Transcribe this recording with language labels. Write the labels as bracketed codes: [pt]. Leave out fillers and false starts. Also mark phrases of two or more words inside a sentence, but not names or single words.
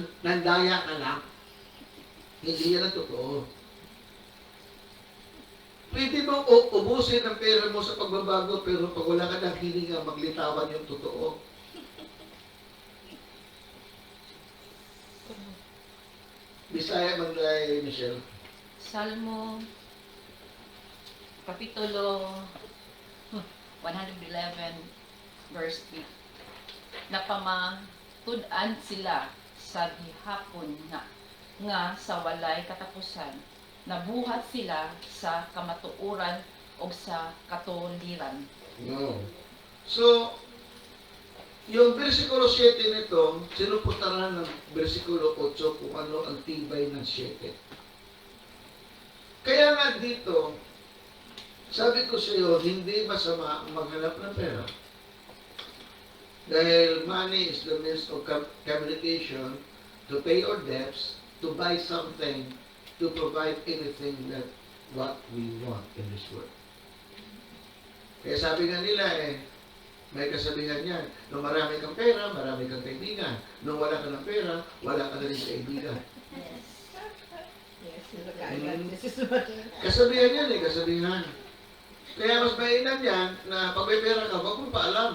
[tl] Nandaya ka lang. Hindi yan ang totoo. Pwede mo ubusin ang pera mo sa pagbabago, pero pag wala ka ng hilinga, maglitawan yung totoo. Bisaya Manglay, Michelle. [ceb] Salmo, Kapitulo 111, verse 3. Napamatud-an sila sa gihapon nga sa walay katapusan. Nabuhat sila sa kamatuoran o sa katuliran. [tl] No. So, yung versikulo 7 nito, sinuputaran ng versikulo 8 kung ano ang tibay ng 7. Kaya nga dito, sabi ko sa iyo, hindi masama maghanap ng pera. [en] Dahil money is the means of communication to pay our debts, to buy something, to provide anything that what we want in this world. [tl] Kaya sabi nga nila may kasabihan yan, nung marami kang pera, marami kang kaibigan. Nung wala ka ng pera, wala ka na rin kaibigan. Kasabihan yan kasabihan. Kaya mas mainam yan na pag may pera ka, wag mo paalam.